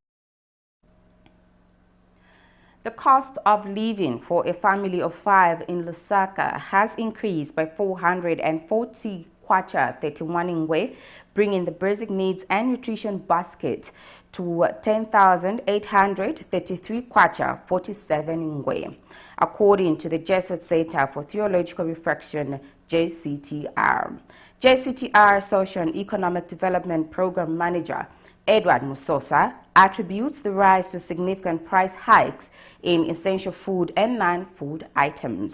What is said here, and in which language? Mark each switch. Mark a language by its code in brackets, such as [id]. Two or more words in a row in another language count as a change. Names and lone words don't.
[en] The cost of living for a family of 5 in Lusaka has increased by 440 kwacha 31 ngwe, bringing the basic needs and nutrition basket to 10,833 kwacha 47 ngwe, according to the Jesuit Center for Theological Reflection, JCTR. JCTR Social and Economic Development Program Manager Edward Musosa attributes the rise to significant price hikes in essential food and non-food items.